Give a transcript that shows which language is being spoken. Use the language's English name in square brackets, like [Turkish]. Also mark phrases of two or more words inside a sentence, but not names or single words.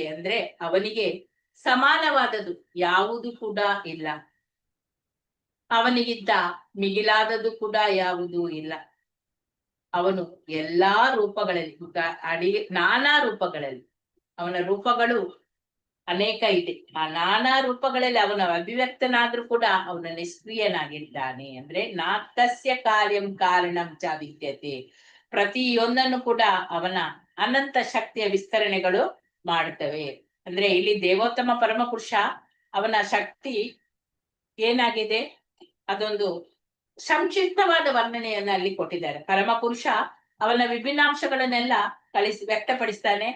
[Kannada] ಅಂದ್ರೆ ಅವನಿಗೆ ಸಮಾನವಾದದ್ದು ಯಾವುದು ಕೂಡ ಇಲ್ಲ, ಅವನಿಗಿಂತ ಮಿಗಿಲಾದದ್ದು ಕೂಡ ಯಾವುದೂ ಇಲ್ಲ. ಅವನು ಎಲ್ಲಾ ರೂಪಗಳಲ್ಲಿ ನಾನಾ ರೂಪಗಳಲ್ಲಿ, ಅವನ ರೂಪಗಳು ಅನೇಕ ಇದೆ. ಆ ನಾನಾ ರೂಪಗಳಲ್ಲಿ ಅವನ ಅಭಿವ್ಯಕ್ತನಾದ್ರೂ ಕೂಡ ಅವನ ನಿಷ್ಕ್ರಿಯನಾಗಿದ್ದಾನೆ. [Sanskrit] ಅಂದ್ರೆ ನಾತಸ್ಯ ಕಾರ್ಯಂ ಕಾರಣಂ ಚ ವಿದ್ಯತೆ. [Kannada] ಪ್ರತಿಯೊಂದನ್ನು ಕೂಡ ಅವನ ಅನಂತ ಶಕ್ತಿಯ ವಿಸ್ತರಣೆಗಳು ಮಾಡ್ತವೆ. ಅಂದ್ರೆ ಇಲ್ಲಿ ದೇವೋತ್ತಮ ಪರಮ ಪುರುಷ ಅವನ ಶಕ್ತಿ ಏನಾಗಿದೆ, ಅದೊಂದು ಸಂಕ್ಷಿಪ್ತವಾದ ವರ್ಣನೆಯನ್ನ ಅಲ್ಲಿ ಕೊಟ್ಟಿದ್ದಾರೆ. ಪರಮ ಪುರುಷ ಅವನ ವಿಭಿನ್ನಾಂಶಗಳನ್ನೆಲ್ಲ ವ್ಯಕ್ತಪಡಿಸ್ತಾನೆ.